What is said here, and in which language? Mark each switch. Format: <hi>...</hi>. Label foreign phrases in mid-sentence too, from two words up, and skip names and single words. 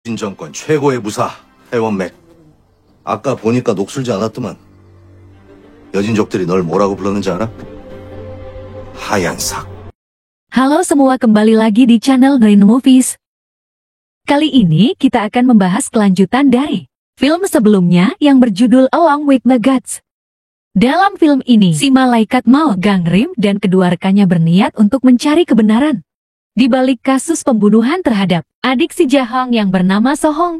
<ko>정권 최고의 무사, 해원맥. 아까 보니까 녹슬지 않았더만. 여진족들이 널 뭐라고 불렀는지 알아? 하얀 삭.</ko> <id>Halo semua, kembali lagi di channel Green Movies. Kali ini kita akan membahas kelanjutan dari film sebelumnya yang berjudul Along with the Gods. Dalam film ini, si malaikat maut Gangrim dan kedua rekannya berniat untuk mencari kebenaran di balik kasus pembunuhan terhadap adik si Jahong yang bernama Sohong.</id>